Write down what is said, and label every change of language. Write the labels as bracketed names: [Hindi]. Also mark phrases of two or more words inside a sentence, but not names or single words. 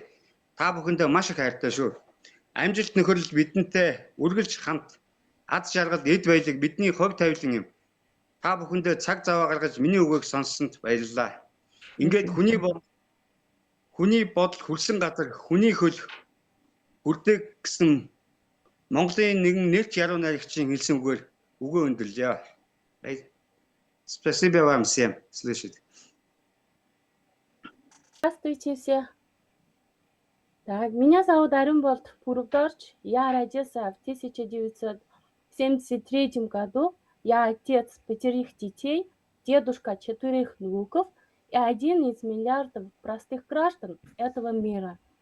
[Mongolian] Та бүхэндээ маш их хайртай шүү. Амжилт нөхөрлөл бидэнтэй үргэлж хамт аз жаргал эд баялаг бидний хувь тавилан юм. Та бүхэндээ цаг зав гаргаж миний үгийг сонссонд баярлалаа. Ингээд хүний бодол хүрсэн газар хүний хөл хүрдэг гэсэн Монголын нэгэн нэрч яруу найрагчийн хэлсэн үгээр өгөө өндөрлөө. [Russian] Спасибо вам всем. Слышите? Здравствуйте все. Так, меня зовут Аринболт Пурукдорч. Я родился в 1973 году. Я отец 5 детей, дедушка 4 внуков и 1 из миллиардов простых граждан этого мира.